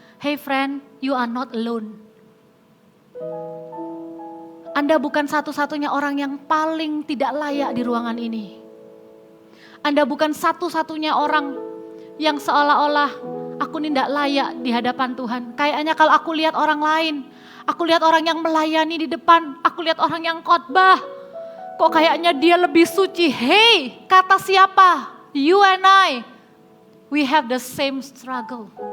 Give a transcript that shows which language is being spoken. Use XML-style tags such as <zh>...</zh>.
<en>Hey friend, you are not alone.</en> <id>Anda bukan satu-satunya orang yang paling tidak layak di ruangan ini. Anda bukan satu-satunya orang yang seolah-olah aku ini tidak layak di hadapan Tuhan. Kayaknya kalau aku lihat orang lain, aku lihat orang yang melayani di depan, aku lihat orang yang khotbah, kok kayaknya dia lebih suci. Hey, kata siapa?</id> <en>You and I, we have the same struggle.</en>